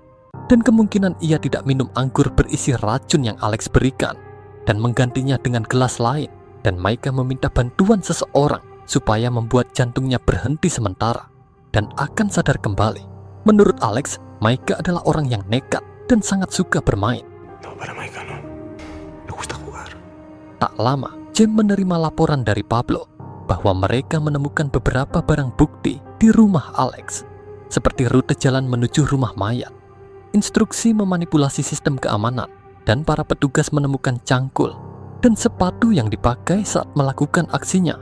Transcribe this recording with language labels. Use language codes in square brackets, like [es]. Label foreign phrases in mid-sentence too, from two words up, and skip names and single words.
[id] Dan kemungkinan ia tidak minum anggur berisi racun yang Alex berikan dan menggantinya dengan gelas lain. Dan Maika meminta bantuan seseorang supaya membuat jantungnya berhenti sementara dan akan sadar kembali. Menurut Alex, Maika adalah orang yang nekat dan sangat suka bermain. [es] No, para Maika no. Me gusta jugar. [id] Tak lama, James menerima laporan dari Pablo bahwa mereka menemukan beberapa barang bukti di rumah Alex, seperti rute jalan menuju rumah mayat, instruksi memanipulasi sistem keamanan, dan para petugas menemukan cangkul dan sepatu yang dipakai saat melakukan aksinya.